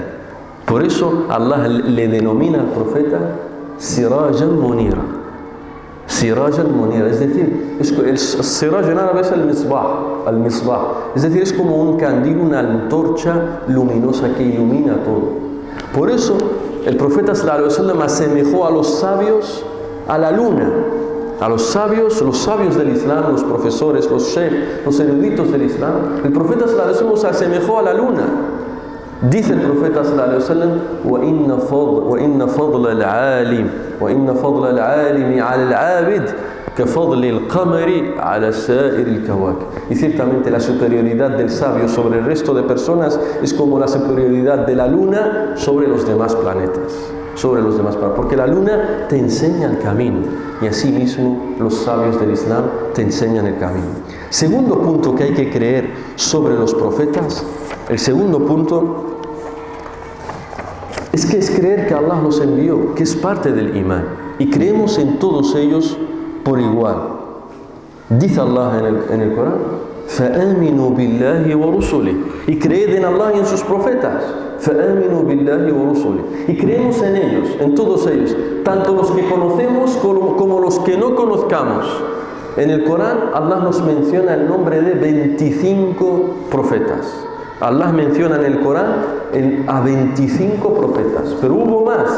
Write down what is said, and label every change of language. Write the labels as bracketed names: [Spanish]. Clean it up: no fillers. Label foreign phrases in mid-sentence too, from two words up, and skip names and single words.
[Spanish] Por eso Allah le denomina al profeta [Arabic] سراجا منيرا. سراجا منيرا, [Spanish] es decir, el Siraj en árabe es el misbah, es decir, es como un candil, una antorcha luminosa que ilumina todo. Por eso el profeta [Arabic] صلى الله عليه وسلم [Spanish] asemejó a los sabios a la luna. a los sabios del Islam, los profesores, los sheikh, los eruditos del Islam, el profeta [Arabic] صلى الله عليه وسلم [Spanish] se asemejó a la luna. Dice el profeta [Arabic] صلى الله عليه وسلم: وَإِنَّ فَضْلَ الْعَالِمِ عَلَى الْعَابِدِ كَفَضْلِ الْقَمَرِ عَلى سَائِرِ الْكَوَاكِبِ. [Spanish] Y ciertamente la superioridad del sabio sobre el resto de personas es como la superioridad de la luna sobre los demás planetas. Porque la luna te enseña el camino y asimismo los sabios del Islam te enseñan el camino. Segundo punto que hay que creer sobre los profetas, el segundo punto es que es creer que Allah los envió, que es parte del imán, y creemos en todos ellos por igual. Dice Allah en el Corán: [Arabic] فَآمِنُوا بِاللَّهِ وَرُسُلِهِ, [Spanish] y creed en Allah y en sus profetas. [Arabic] فَآمِنُوا بِاللَّهِ وَرُسُلِهِ, [Spanish] y creemos en ellos, en todos ellos, tanto los que conocemos como los que no conozcamos. En el Corán Allah nos menciona el nombre de 25 profetas. Allah menciona en el Corán a 25 profetas, pero hubo más.